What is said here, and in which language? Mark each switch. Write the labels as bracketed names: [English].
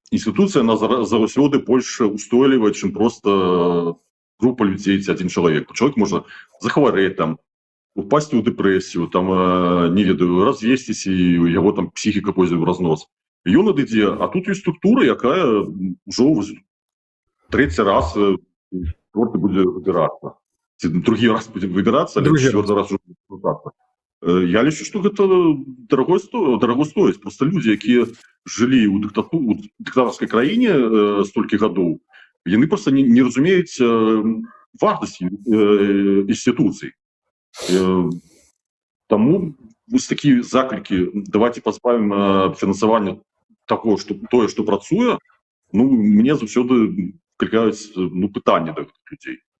[Belarusian] Інстытуцыя, она заўсёды больш устойлівая, чым проста група людзей ці адзін чалавек. Чалавек можа захварэць, там, упасці ў дэпрэсію, там, не ведаю, развесціся, і яго там псіхіка пойдзе ў разнос. Ён адыдзе, а тут ёсць структура, якая ўжо трэці раз будзе выбірацца. [Russian] Другі раз будем выбираться, але четвертый раз уже выбираться. [Belarusian] Я лічу, што гэта дарагостоіць. Просто людзі, якія жылі ў дыктатарскай краіне столькі гадоў, яны просто не разумеюць вартасці інстытуцый. Таму вось такія заклікі: давайте пазбавім фінансавання таго, тое, што працуе, мне заўсёды выклікаюць пытанні да гэтых людзей.